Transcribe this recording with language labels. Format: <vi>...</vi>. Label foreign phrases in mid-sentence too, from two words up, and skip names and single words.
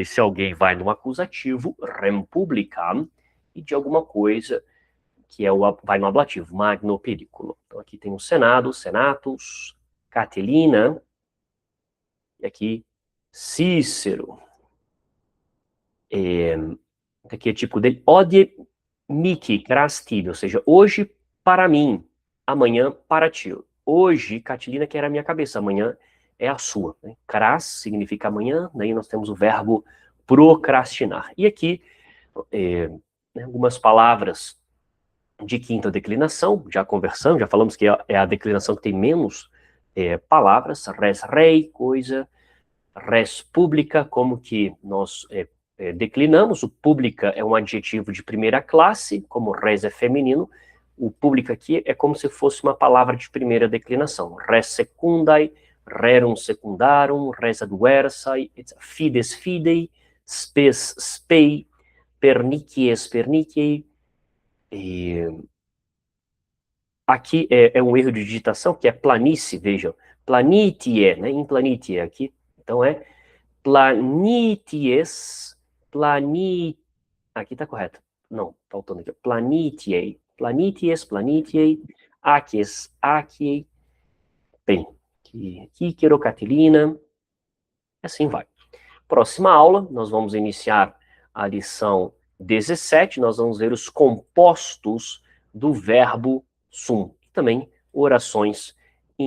<pt>Esse alguém vai no acusativo, republica, e de alguma coisa, que vai no ablativo,</pt> <la>magno periculo.</la> <pt>Então, aqui tem o Senado, senatus, Catilina, e aqui Cícero. Aqui é tipo dele,</pt> <la>odie mihi crastile,</la> <pt>ou seja, hoje para mim, amanhã para ti. Hoje, Catilina, quer a minha cabeça, amanhã é a sua. Né? Cras significa amanhã, daí nós temos o verbo procrastinar. E aqui, algumas palavras de quinta declinação, já conversamos, já falamos que é a declinação que tem menos palavras,</pt> <la>res rei,</la> <pt>coisa,</pt> <la>res pública,</la> <pt>como que nós declinamos, o pública é um adjetivo de primeira classe, como res é feminino, o pública aqui é como se fosse uma palavra de primeira declinação,</pt> <la>res secundae, rerum secundarum, res adversae, fides fidei, spes spei, pernicies perniciei,</la> <pt>aqui é um erro de digitação, que é planície, vejam, planitie, né,</pt> <la>in planitie</la> <pt>aqui, então é planities, aqui tá correto, não, faltando aqui,</pt> <la>planitiei, planities, planitiei, acies, aciei,</la> <pt>bem, quiquerocatilina, assim vai. Próxima aula, nós vamos iniciar a lição 17, nós vamos ver os compostos do verbo sum, e também orações interrogativas.</pt>